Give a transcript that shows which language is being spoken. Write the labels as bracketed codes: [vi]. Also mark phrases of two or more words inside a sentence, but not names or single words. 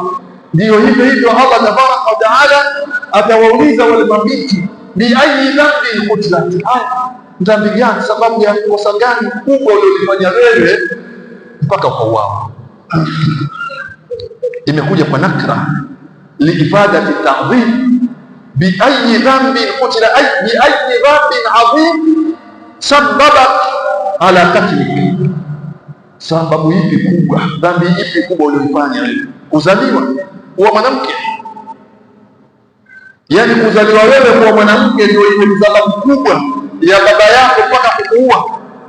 [sw] Ndio hivyo [ar] الله تبارك وتعالى [sw] atawauliza wale mabiti, [ar] بأي ذنب قتلت, [sw] dhambi gani, sababu ya kosa gani kubwa uliolifanya wewe mpaka ukauawa. Imekuja kwa nakra [ar] لإفادة التعظيم, بأي ذنب قتلت بأي ذنب عظيم سببا على قتلك, [sw] sababu ipi kubwa, dhambi ipi kubwa uliofanya wewe? Kuzaliwa kuwa mwanamke, yaani kuzaliwa wewe kuwa mwanamke ndio ile sababu kubwa ya baba yako mpaka kukuua.